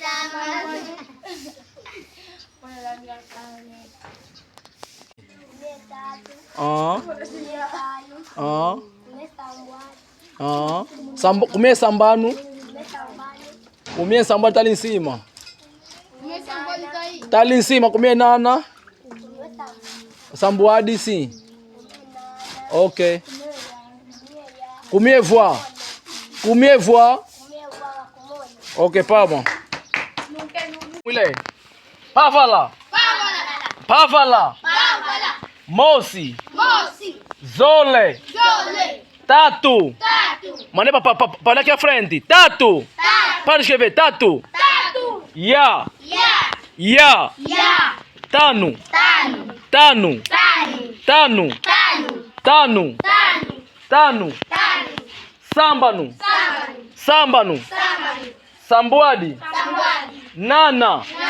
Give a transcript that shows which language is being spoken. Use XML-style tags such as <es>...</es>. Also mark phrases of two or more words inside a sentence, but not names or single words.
<kg>Kumie sambanu. Kumie sambanu tali nsima. Tali nsima kumie nana. Sambuadi si. Okay. Kumie vwa.</kg> <pt>Okay, palma. Mulher.</pt> <kg>Pavala. Mosi. Zole. Tatu.</kg> <pt>Mané para aqui à frente. Tatu. Para escrever.</pt> <kg>Tatu. Ya. Tano. Sambanu. Sambuadi. Nana.</kg>